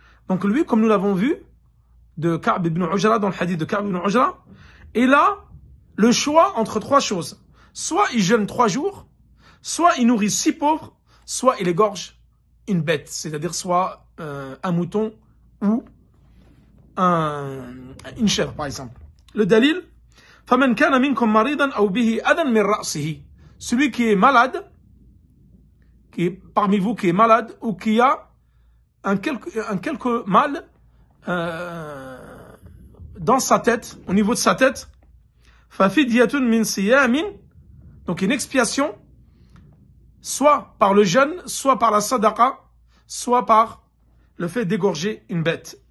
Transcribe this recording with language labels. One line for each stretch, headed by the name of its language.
French: Donc lui, comme nous l'avons vu, de Ka'b ibn Ujra, dans le hadith de Ka'b ibn Ujra, il a le choix entre 3 choses. Soit il jeûne 3 jours, soit il nourrit 6 pauvres, soit il égorge une bête, c'est-à-dire soit un mouton ou une chèvre, par exemple. Le dalil,
Arabic: فَمَنْ كَانَ مِنْكُمْ مَرِيضًا أَوْ بِهِ أَذًى مِنْ رَأْسِهِ.
French: Celui qui est malade, qui est parmi vous qui est malade, ou qui a un quelque mal dans sa tête, au niveau de sa tête,
Arabic: فَفِدْيَةٌ مِنْ صِيَامٍ,
French: donc une expiation, soit par le jeûne, soit par la sadaqa, soit par le fait d'égorger une bête.